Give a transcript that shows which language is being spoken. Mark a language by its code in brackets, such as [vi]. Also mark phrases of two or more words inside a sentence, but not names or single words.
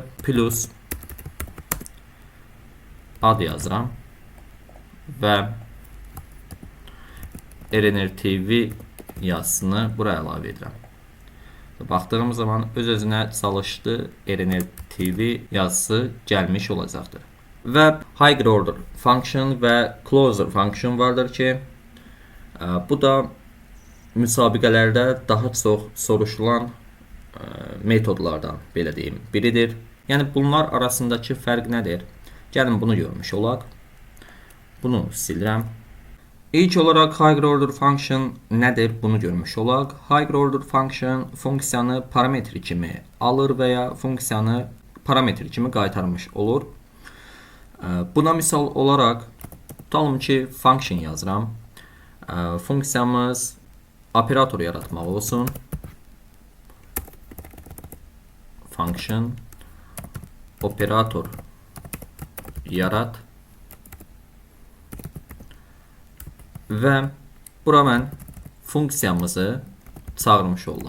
[az] Plus ad yazıram və RNR TV yazısını buraya əlavə edirəm. Baxdığım zaman öz-özünə çalışdı, RNR TV yazısı gəlmiş olacaqdır. Və [en] higher order function [az] və [en] closer function [az] vardır ki, bu da müsabiqələrdə daha çox soruşulan metodlardan, belə deyim, biridir. Yəni bunlar arasındakı fərq nədir? Gəlin bunu görmüş olaq. Bunu silirəm. İlk olaraq [en] higher order function [az] nədir? Bunu görmüş olaq. [en] Higher order function [az] funksiyanı parametr kimi alır və ya funksiyanı parametr kimi qaytarmış olur. Buna misal olaraq tutalım ki, function yazıram. Funksiyamız operator yaratmaq olsun. Function operator yarat və bura mən funksiyamızı çağırmış oldum.